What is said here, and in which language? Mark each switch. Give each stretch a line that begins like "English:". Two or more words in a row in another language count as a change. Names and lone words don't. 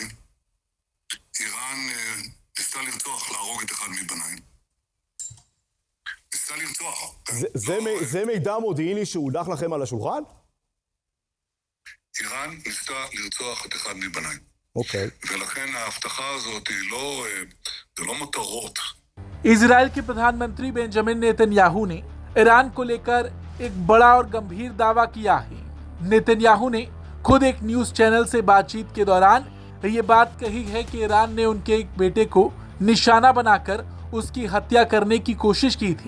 Hebrew: איראן ניסתה לרצוח, להרוג את אחד מבניי. ניסתה לרצוח. זה מידע מודיעיני שהונח לכם על השולחן? איראן ניסתה לרצוח את אחד מבניי. אוקיי. ולכן ההבטחה הזאת היא לא מטרות.
Hindi: इजराइल के प्रधानमंत्री बेंजामिन नेतन्याहू ने ईरान को लेकर एक बड़ा और गंभीर दावा किया है। नेतन्याहू ने खुद एक
English: news channel
Hindi: से बातचीत के दौरान ये बात कही है कि ईरान ने उनके एक बेटे को निशाना बनाकर उसकी हत्या करने की कोशिश की थी।